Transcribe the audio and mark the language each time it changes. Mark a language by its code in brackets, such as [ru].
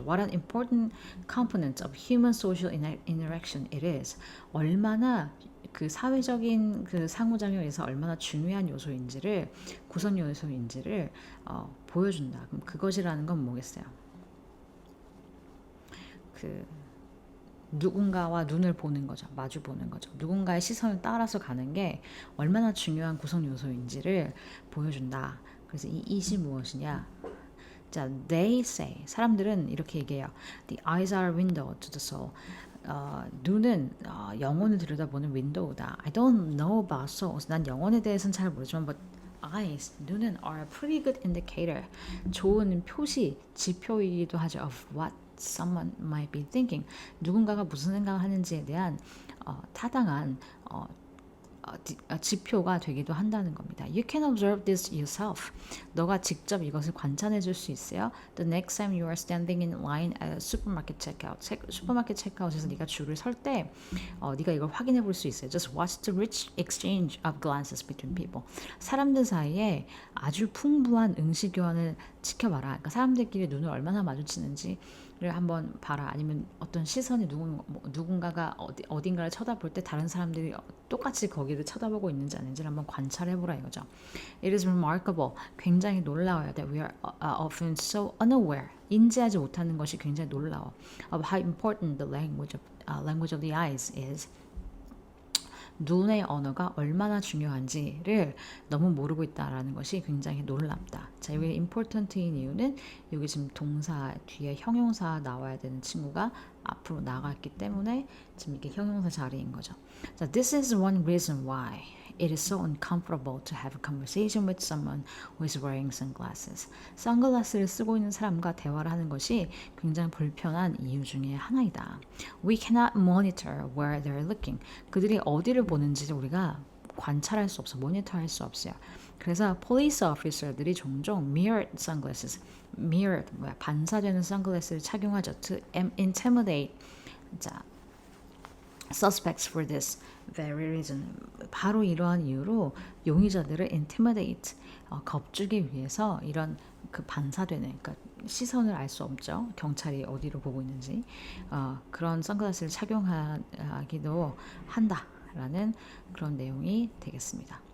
[en] What an important component of human social interaction it is. [ko] 얼마나 그 사회적인 그 상호작용에서 얼마나 중요한 요소인지를 구성 요소인지를 보여준다. 그럼 그것이라는 건 뭐겠어요? 그 누군가와 눈을 보는 거죠. 마주 보는 거죠. 누군가의 시선을 따라서 가는 게 얼마나 중요한 구성 요소인지를 보여준다. 그래서 이 it이 무엇이냐? 자, [en] they say [ko] 사람들은 이렇게 얘기해요. [en] The eyes are a window to the soul. [ko] 눈은 영혼을 들여다보는 윈도우다. [en] I don't know about souls. [ko] 난 영혼에 대해서는 잘 모르지만 [en] but eyes, [ko] 눈은 [en] are a pretty good indicator. [ko] 좋은 표시, 지표이기도 하죠. [en] Of what someone might be thinking. [ko] 누군가가 무슨 생각을 하는지에 대한 타당한 지표가 되기도 한다는 겁니다. [en] You can observe this yourself. [ko] 너가 직접 이것을 관찰해 줄 수 있어요. [en] The next time you are standing in line at a supermarket checkout. [ko] 슈퍼마켓 체크아웃에서 네가 줄을 설 때 네가 이걸 확인해 볼 수 있어요. [en] Just watch the rich exchange of glances between people. [ko] 사람들 사이에 아주 풍부한 응시 교환을 지켜봐라. 그러니까 사람들끼리 눈을 얼마나 마주치는지 를 한번 봐라. 아니면 어떤 시선이 누군가가 어딘가를 쳐다볼 때 다른 사람들이 똑같이 거기를 쳐다보고 있는지 아닌지를 한번 관찰해보라 이거죠. [en] It is remarkable. [ko] 굉장히 놀라워요. [en] That we are often so unaware. [ko] 인지하지 못하는 것이 굉장히 놀라워. [en] Of how important the language of the eyes is. [ko] 눈의 언어가 얼마나 중요한지를 너무 모르고 있다라는 것이 굉장히 놀랍다. 자, 여기 important인 이유는 여기 지금 동사 뒤에 형용사 나와야 되는 친구가 앞으로 나갔기 때문에 지금 이게 형용사 자리인 거죠. [en] 자, this is one reason why it is so uncomfortable to have a conversation with someone who is wearing sunglasses. [ko] 선글라스를 쓰고 있는 사람과 대화를 하는 것이 굉장히 불편한 이유 중에 하나이다. [en] We cannot monitor where they're looking. [ko] 그들이 어디를 보는지를 우리가 관찰할 수 없어, 모니터할 수 없어요. 그래서 police officer들이 종종 [en] mirrored sunglasses, [ko] 반사되는 선글라스를 착용하죠. [en] To intimidate. [ko] 자, [en] suspects for this very reason. [ko] 바로 이러한 이유로 용의자들을 intimidate, 겁주기 위해서 이런 그 반사되는, 그러니까 시선을 알 수 없죠. 경찰이 어디로 보고 있는지. 그런 선글라스를 착용하기도 한다라는 그런 내용이 되겠습니다.